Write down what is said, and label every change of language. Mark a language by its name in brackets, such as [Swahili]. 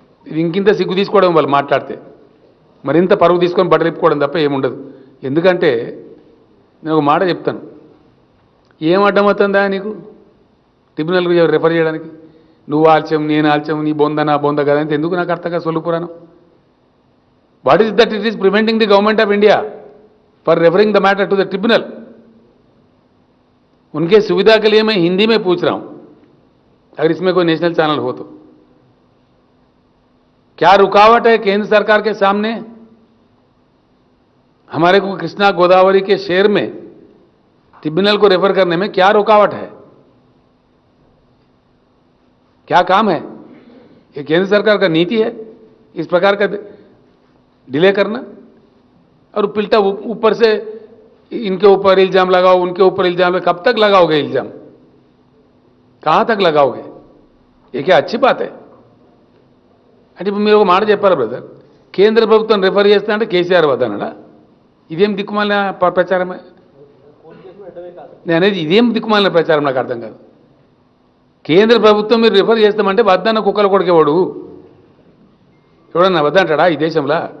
[Telugu] ఇది ఇంకింత సిగ్గు తీసుకోవడం వాళ్ళు మాట్లాడితే, మరింత పరుగు తీసుకొని బట్టలిప్పుకోవడం తప్ప ఏముండదు. ఎందుకంటే నేను ఒక మాట చెప్తాను, ఏం అడ్డం అవుతుందా నీకు ట్రిబ్యునల్కి రెఫర్ చేయడానికి? నువ్వు ఆల్చం, నేను ఆల్చం, నీ బొంద నా బొంద కదా అంటే ఎందుకు నాకు అర్థంగా సొల్లుపురాను. [English] What is that it is preventing the government of India for referring the matter to the tribunal? [Hindi] उनके सुविधा के लिए मैं हिंदी में पूछ रहा हूं, अगर इसमें कोई नेशनल चैनल हो तो। क्या रुकावट है केंद्र सरकार के सामने? हमारे को कृष्णा गोदावरी के शेर में ट्रिब्यूनल को रेफर करने में क्या रुकावट है, क्या काम है? ये केंद्र सरकार का नीति है इस प्रकार का डिले करना, और पिल्टा ऊपर से इनके ऊपर इल्जाम लगाओ, उनके ऊपर इल्जाम लगाओ। कब तक लगाओगे इल्जाम, कहां तक लगाओगे? ये क्या अच्छी बात है? [Telugu] అంటే మీరు ఒక మాట చెప్పారా బ్రదర్, కేంద్ర ప్రభుత్వం రిఫర్ చేస్తా అంటే కేసీఆర్ వద్దనడా? ఇదేం దిక్కుమాలిన ప్రచారమే? నేను అనేది ఇదేం దిక్కుమాలిన ప్రచారం, నాకు అర్థం కాదు. కేంద్ర ప్రభుత్వం మీరు రిఫర్ చేస్తామంటే వద్దన్న కుక్కలు కొడికేవాడు ఎవడన్నా వద్దంటాడా ఈ దేశంలో?